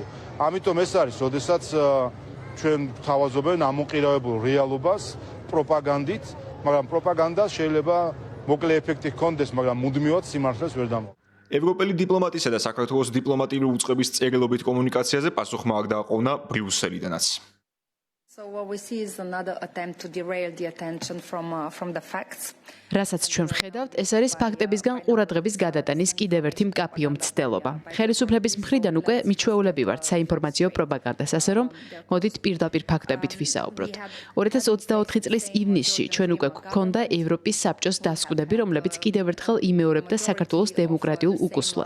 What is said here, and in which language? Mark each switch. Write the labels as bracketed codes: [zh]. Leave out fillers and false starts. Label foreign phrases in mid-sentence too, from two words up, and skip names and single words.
[ka] ამიტომ ეს არის, როდესაც ჩვენ თავაზობენ ამოყირავებულ რეალობას პროპაგანდით, მაგრამ პროპაგანდა შეიძლება მოკლე ეფექტი ჰქონდეს, მაგრამ მუდმივად სიმართლეს ვერ დამოუკიდებლად. ევროპელი დიპლომატისა და საქართველოს დიპლომატიური უწყების წერილობით კომუნიკაციაზე პასუხმა არ დააყოვნა ბრიუსელიდანაც. [en] So what we see is another attempt to derail the attention from the facts. [ka] რასაც ჩვენ ვხედავთ, ეს არის ფაქტებისგან ყურადღების გადატანის კიდევ ერთი მკაფიო მცდელობა. ხელისუფლების მხრიდან უკვე მიჩვეულები ვართ საინფორმაციო პროპაგანდას, ასე რომ მოდით პირდაპირ ფაქტებით ვისაუბროთ. 2024 წლის ივნისში ჩვენ უკვე გვქონდა ევროპის საბჭოს დასკვნები, რომლებიც კიდევ ერთხელ იმეორებდა საქართველოს დემოკრატიულ უკუსლას.